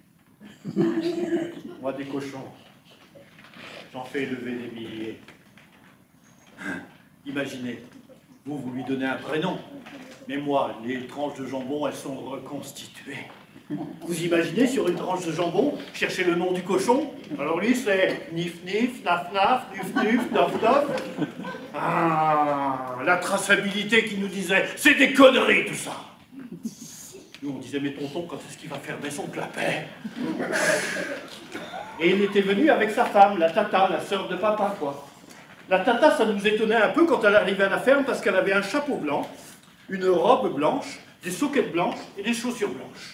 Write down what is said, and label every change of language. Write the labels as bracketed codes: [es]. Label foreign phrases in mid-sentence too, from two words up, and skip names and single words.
[fr] Moi, des cochons, j'en fais élever des milliers. Imaginez, vous lui donnez un prénom, mais moi, les tranches de jambon, elles sont reconstituées. Vous imaginez, sur une tranche de jambon, chercher le nom du cochon? Alors lui, c'est nif nif, naf naf, nuf nuf, naf naf. Ah, la traçabilité qui nous disait, c'est des conneries tout ça. Nous, on disait, mais tonton, quand est-ce qu'il va fermer son clapet? Et il était venu avec sa femme, la tata, la sœur de papa, quoi. La tata, ça nous étonnait un peu quand elle arrivait à la ferme parce qu'elle avait un chapeau blanc, une robe blanche, des soquettes blanches et des chaussures blanches.